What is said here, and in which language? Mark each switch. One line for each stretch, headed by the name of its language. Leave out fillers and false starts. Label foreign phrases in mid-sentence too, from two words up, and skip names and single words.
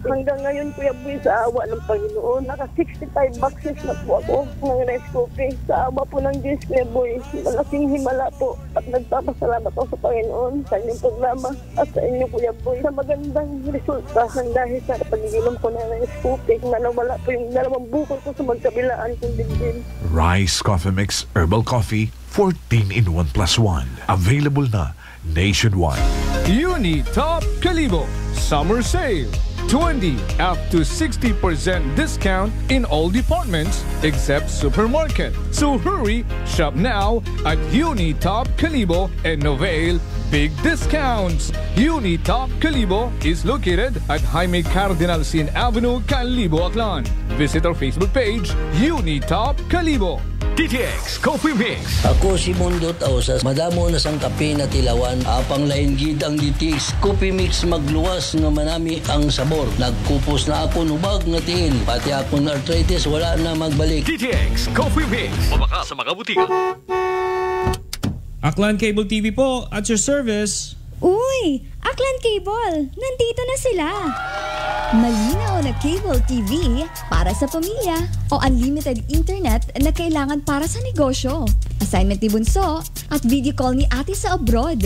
Filipino: Hanggang ngayon, Kuya Boy, sa awa ng Panginoon, naka 65 boxes na po ako ng Rescopy. Sa awa po ng Diyos, Kuya Boy, malaking himala po. At nagpapasalamat ako sa Panginoon sa inyong programa at sa inyo, Kuya Boy, sa magandang resulta dahil sa pag-inom ko ng Rescopy na nawala po yung 2 bukol ko sa magkabilaan kong dibdib. Rice Coffee Mix Herbal Coffee 14-in-1+1. Available na nationwide.
English: Unitop Kalibo Summer Sale. 20 up to 60% discount in all departments except supermarket. So hurry, shop now at Unitop Kalibo and avail big discounts. Unitop Kalibo is located at Jaime Cardinal Sin Avenue, Kalibo, Aklan. Visit our Facebook page, Unitop Kalibo. DTX Coffee Mix.
Hiligaynon: Ako si Mundo Tausas, madamo na sang kape na tilawan, apang lain gid ang DTX Coffee Mix magluwas nga manami ang sabor. Nagkupos na ako nubag nga tiil, pati akong arthritis wala na magbalik. DTX Coffee Mix. Mabaka sa mga butika.
English: Aklan Cable TV po, at your service.
Filipino: Uy! Aklan Cable! Nandito na sila! Malinaw na
English: cable TV
Filipino: para sa pamilya o
English: unlimited internet
Filipino: na kailangan para sa negosyo. Assignment ni Bunso at
English: video call
Filipino: ni ate sa abroad.